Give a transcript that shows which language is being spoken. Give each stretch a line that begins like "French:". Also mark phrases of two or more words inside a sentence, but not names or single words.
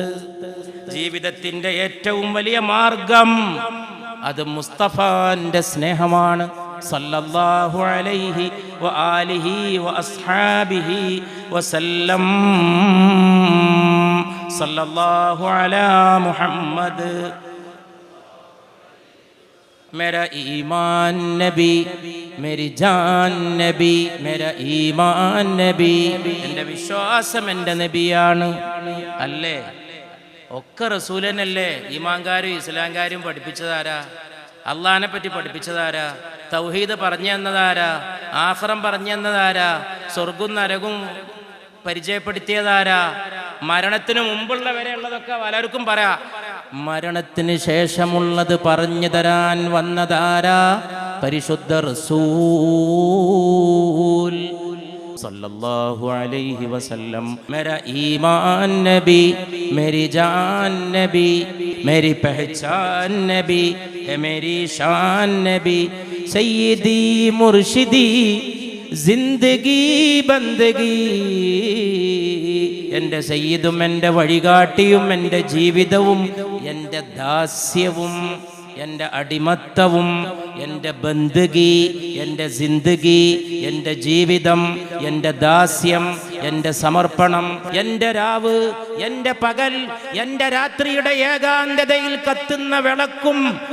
Malayalam: ജീവിതത്തിൻ്റെ ഏറ്റവും വലിയ മാർഗം അത് മുസ്തഫാന്റെ സ്നേഹമാണ്
Arabic: صلى الله عليه وآله وأصحابه وسلم. صلى الله على محمد.
Urdu: میرا ایمان نبی، میری جان نبی، میرا ایمان نبی.
Malayalam: എൻ്റെ വിശ്വാസം എൻ്റെ നബിയാണ്. അല്ലേ? ഒക്കെ റസൂലനല്ലേ? ഈമാൻകാരും ഇസ്ലാംകാരും പഠിപ്പിച്ചതാരാ? അള്ളാഹിനെ പറ്റി പഠിപ്പിച്ചതാരാ? തൗഹീദ് പറഞ്ഞു തന്നതാരാ? ആഖിറം പറഞ്ഞു തന്നതാരാ? സ്വർഗവും നരകവും പരിചയപ്പെടുത്തിയതാരാ? മരണത്തിന് മുമ്പുള്ള വരെ ഉള്ളതൊക്കെ പലർക്കും പറയാം. മരണത്തിന് ശേഷമുള്ളത് പറഞ്ഞു തരാൻ വന്നതാരാ?
Arabic: പരിശുദ്ധ റസൂൽ صلى الله عليه وسلم.
Urdu: میرا ایمان نبی، میری جان نبی، میری پہچان نبی ہے، میری شان نبی، سیدی مرشدی زندگی بندگی.
Malayalam: എൻ്റെ സയ്യിദും എൻ്റെ വഴികാട്ടിയും എൻ്റെ ജീവിതവും എൻ്റെ ദാസ്യവും എൻ്റെ അടിമത്തവും എൻ്റെ ബന്ദഗി, എൻ്റെ സിന്ദഗി, എൻ്റെ ജീവിതം, എൻ്റെ ദാസ്യം, എൻ്റെ സമർപ്പണം, എൻ്റെ രാവ്, എൻ്റെ പകൽ, എൻ്റെ രാത്രിയുടെ ഏകാന്തതയിൽ കത്തുന്ന വിളക്കും